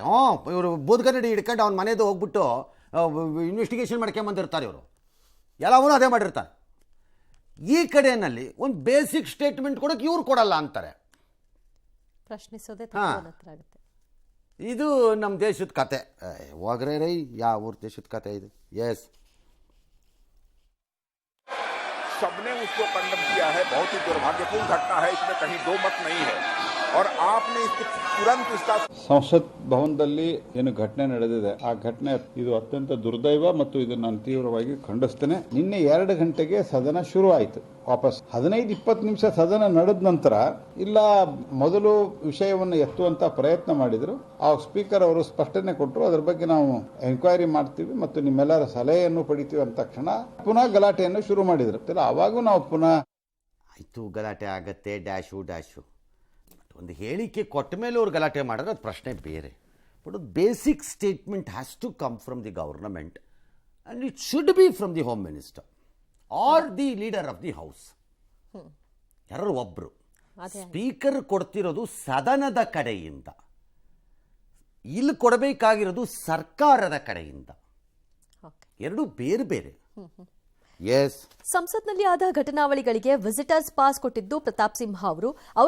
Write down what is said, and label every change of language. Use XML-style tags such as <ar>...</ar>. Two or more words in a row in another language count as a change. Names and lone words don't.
<kn>ಇವರು ಬೂದ್ಗನ್ನಡಿ ಹಿಡ್ಕೊಂಡು ಅವ್ನ ಮನೆದು ಹೋಗ್ಬಿಟ್ಟು ಇನ್ವೆಸ್ಟಿಗೇಷನ್ ಮಾಡ್ಕೊಂಬಂದಿರ್ತಾರೆ. ಇವರು ಎಲ್ಲವನ್ನೂ ಅದೇ ಮಾಡಿರ್ತಾರೆ. ಈ ಕಡೆಯಲ್ಲಿ ಒಂದು</kn> <en>basic statement</en> <kn>ಕೊಡೋಕೆ ಇವ್ರು ಕೊಡಲ್ಲ ಅಂತಾರೆ. ಪ್ರಶ್ನಿಸೋದೇ ಆಗುತ್ತೆ. ಇದು ನಮ್ಮ ದೇಶದ ಕತೆ. ಹೋಗ್ರೆ ರೈ, ಯಾವ ಊರ ದೇಶದ ಕತೆ ಇದು? ಎಸ್,</kn> <hi>सबने उसको कंडम किया है. बहुत ही दुर्भाग्यपूर्ण घटना है, इसमें कहीं दो मत नहीं है. और आपने इसको तुरंत इसका</hi> <kn>ಸಂಸತ್ ಭವನದಲ್ಲಿ ಏನು ಘಟನೆ ನಡೆದಿದೆ, ಆ ಘಟನೆ ಇದು ಅತ್ಯಂತ ದುರ್ದೈವ ಮತ್ತು ಇದನ್ನು ನಾನು ತೀವ್ರವಾಗಿ ಖಂಡಿಸ್ತೇನೆ. ನಿನ್ನೆ 2 ಗಂಟೆಗೆ ಸದನ ಶುರು ಆಯಿತು. ವಾಪಸ್ 15-20 ನಿಮಿಷ ಸದನ ನಡೆದ ನಂತರ ಇಲ್ಲ ಮೊದಲು ವಿಷಯವನ್ನು ಎತ್ತುವಂತ ಪ್ರಯತ್ನ ಮಾಡಿದ್ರು. ಆ ಸ್ಪೀಕರ್ ಅವರು ಸ್ಪಷ್ಟನೆ ಕೊಟ್ಟರು, ಅದರ ಬಗ್ಗೆ ನಾವು ಎಂಕ್ವೈರಿ ಮಾಡ್ತೀವಿ ಮತ್ತು ನಿಮ್ಮೆಲ್ಲರ ಸಲಹೆಯನ್ನು ಪಡಿತೀವಿ ಅಂತ ತಕ್ಷಣ ಪುನಃ ಗಲಾಟೆಯನ್ನು ಶುರು ಮಾಡಿದ್ರು. ಅವಾಗೂ ನಾವು ಪುನಃ ಆಯಿತು, ಗಲಾಟೆ ಆಗತ್ತೆ, ಡ್ಯಾಶು. ಒಂದು ಹೇಳಿಕೆ ಕೊಟ್ಟ ಮೇಲೆ ಅವ್ರು ಗಲಾಟೆ ಮಾಡಿದ್ರೆ ಅದು ಪ್ರಶ್ನೆ ಬೇರೆ.</kn> <en>but basic statement has to come from the government and it should be from the home minister or the leader of the house.</en> <kn>ಯಾರು ಒಬ್ಬರು ಸ್ಪೀಕರ್ ಕೊಡ್ತಿರೋದು ಸದನದ ಕಡೆಯಿಂದ, ಇಲ್ಲಿ ಕೊಡಬೇಕಾಗಿರೋದು ಸರ್ಕಾರದ ಕಡೆಯಿಂದ. ಎರಡು ಬೇರೆ ಬೇರೆ. ಸಂಸತ್ನಲ್ಲಿ ಆದ ಘಟನಾವಳಿಗಳಿಗೆ</kn> <en>visitors pass</en> <kn>ಕೊಟ್ಟಿದ್ದು ಪ್ರತಾಪ್ ಸಿಂಹ ಅವರು.</kn>